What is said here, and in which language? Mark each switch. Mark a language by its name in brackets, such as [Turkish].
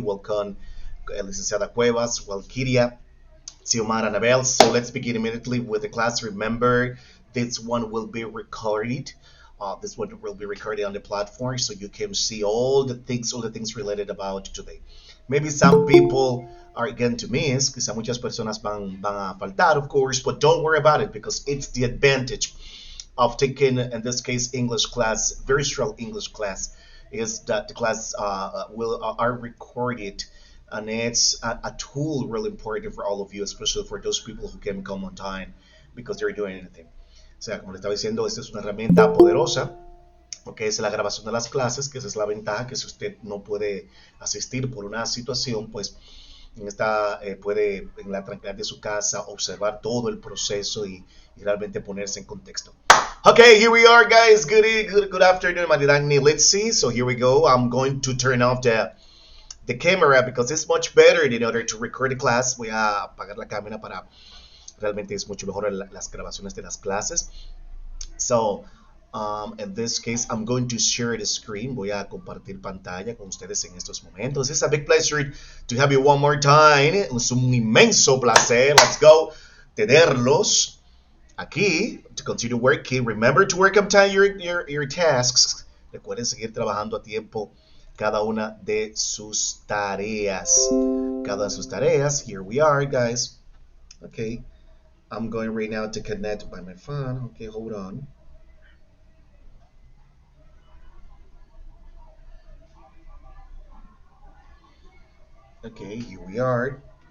[English] Welcome Licenciada Cuevas. Welcome Kiria. Xiomara Anabel. So let's begin immediately with the class. Remember, this one will be recorded. This one will be recorded on the platform so you can see all the things related about today. Maybe some people are going to miss, [Spanish] quizá muchas personas van a faltar, [English] of course, but don't worry about it because it's the advantage of taking, in this case, English class, very strong English class, is that the class are recorded, and it's a tool really important for all of you, especially for those people who can come on time because they're doing anything. [Spanish] O sea, como le estaba diciendo, esta es una herramienta poderosa, porque es la grabación de las clases, que esa es la ventaja, que si usted no puede asistir por una situación, pues en esta puede en la tranquilidad de su casa observar todo el proceso y realmente ponerse en contexto. [English] Okay, here we are, guys. Good afternoon, Maridagni. Let's see. So here we go. I'm going to turn off the camera because it's much better in order to record the class. [Spanish] Voy a apagar la cámara para realmente es mucho mejor las grabaciones de las clases. [English] So, in this case, I'm going to share the screen. [Spanish] Voy a compartir pantalla con ustedes en estos momentos. [English] It's a big pleasure to have you one more time. [Spanish] Es un inmenso placer. [English] Let's go. [Spanish] Tenerlos aquí. [English] To continue working. Remember to work on time your tasks. [Spanish] Recuerden seguir trabajando a tiempo cada una de sus tareas. Cada una de sus tareas. [English] Here we are, guys. Okay. I'm going right now to connect by my phone. Okay, hold on. Okay, here we are.